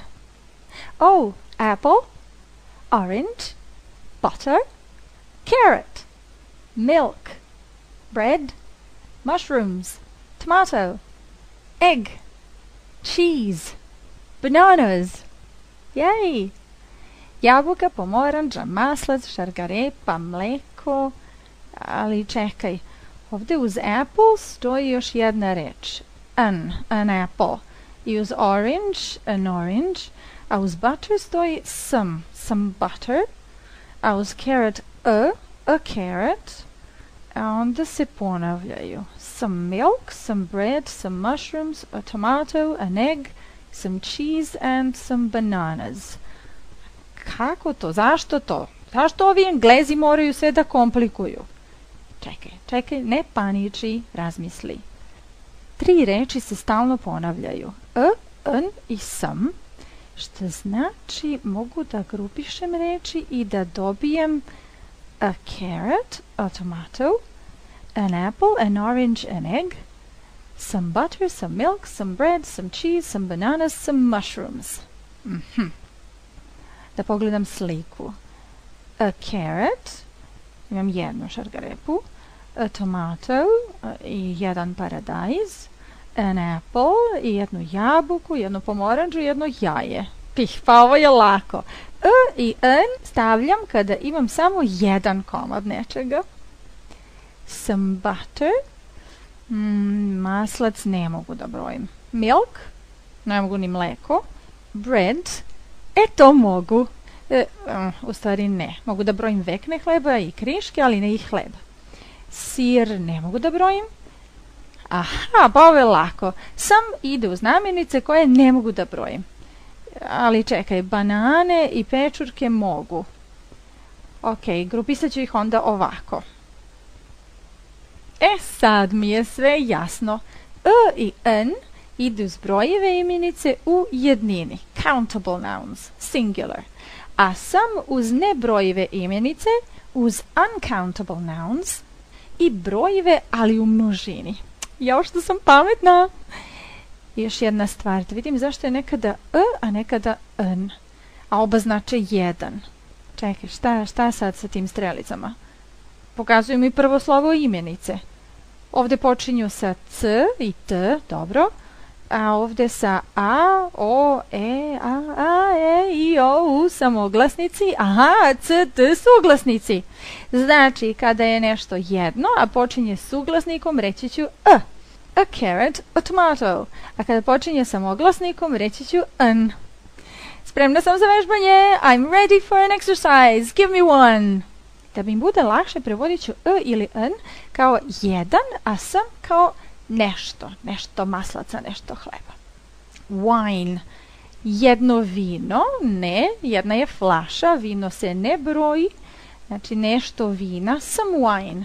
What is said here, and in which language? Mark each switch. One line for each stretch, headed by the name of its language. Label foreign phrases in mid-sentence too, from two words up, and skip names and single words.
English: Oh, apple, orange, butter, carrot, milk, bread, mushrooms, tomato, egg, cheese, bananas. Yay!
Serbian: Jabuka, pomoranđa, maslac, šargarepa, mleko. Ali čekaj, ovdje uz apple stoji još jedna reč.
English: An apple.
Serbian: I uz
English: orange, an orange.
Serbian: A uz butter stoji
English: some butter.
Serbian: A uz carrot,
English: a carrot.
Serbian: A onda se ponavljaju.
English: Some milk, some bread, some mushrooms, a tomato, an egg, some cheese and some bananas.
Serbian: Kako to? Zašto to? Zašto ovi Englezi moraju sve da komplikuju? Čekaj, ne paniči, razmisli. 3 reči se stalno ponavljaju. An i some, što znači mogu da grupišem reči i da dobijem
English: a carrot, a tomato, an apple, an orange, an egg, some butter, some milk, some bread, some cheese, some bananas, some mushrooms.
Serbian: Da pogledam sliku.
English: A carrot,
Serbian: imam jednu šargarepu,
English: a tomato
Serbian: i jedan paradajz,
English: an apple
Serbian: i jednu jabuku, jednu pomoranđu i jedno jaje. Pa ovo je lako. I an stavljam kada imam samo jedan komad nečega.
English: Some butter,
Serbian: maslac ne mogu da brojim. Milk, ne mogu ni mleko. Bread, to mogu. U stvari ne. Mogu da brojim vekne hleba i kriške, ali ne i hleb. Sir ne mogu da brojim. Aha, pa ovo je lako. Some ide uz namirnice koje ne mogu da brojim. Ali čekaj, banane i pečurke mogu. Ok, grupisat ću ih onda ovako. Sad mi je sve jasno. I n ide uz brojive imenice u jednini.
English: Countable nouns, singular.
Serbian: A some uz nebrojive imenice, uz
English: uncountable nouns
Serbian: i brojive, ali u množini. Jao što sam pametna! Još jedna stvar, da vidim zašto je nekada a nekada n. A oba znače jedan. Čekaj, šta sad sa tim strelicama? Pokazuju mi prvo slovo imenice. Ovdje počinju sa c i t, dobro. A ovdje sa a, o, e, a, e, i, o, u samoglasnici. Aha, c, t suglasnici. Znači, kada je nešto jedno, a počinje suglasnikom, reći ću a.
English: A carrot, a tomato.
Serbian: A kada počinje samoglasnikom, reći ću an. Spremna sam za vežbanje.
English: I'm ready for an exercise. Give me one.
Serbian: Da bi im bude lakše, prevodit ću ili n kao jedan, a sam kao nešto maslaca, nešto hleba. Wine, jedno vino, ne, jedna je flaša, vino se ne broji, znači nešto vina,
English: some wine.